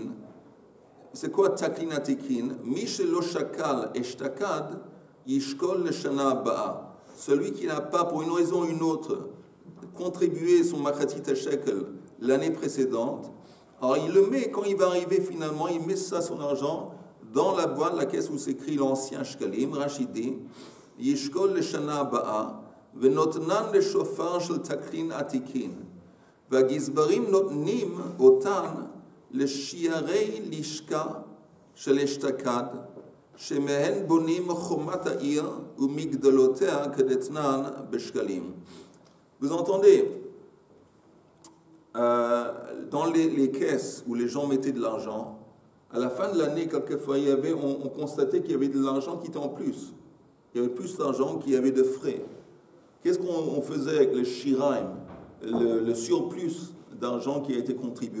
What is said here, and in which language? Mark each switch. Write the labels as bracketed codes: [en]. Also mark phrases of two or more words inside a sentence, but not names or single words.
[fr] C'est quoi [he] תקלין עתיקין? מי שלא שקל אשתקד ישקול לשנה הבאה. [fr] Celui qui n'a pas, pour une raison ou une autre, contribué son [he] מחצית השקל [fr] l'année précédente, alors il le met, quand il va arriver finalement, il met ça, son argent, dans la boîte, la caisse où s'écrit l'ancien Shkalim, Rachidi, [he] ישקול לשנה הבאה. ונותנן לשופר של תקלין עתיקין, והגזברים נותנים אותן לשיירי לשכה של אשתקד, שמהן בונים חומת העיר ומגדלותיה כדתנן בשקלים. [fr] Vous entendez, dans les caisses où les gens mettaient de l'argent, à la fin de l'année, quelquefois, on constatait qu'il y avait de l'argent qui était en plus. Il y avait plus d'argent qu'il y avait de frais. Qu'est-ce qu'on faisait avec le shiraim, le surplus d'argent qui a été contribué?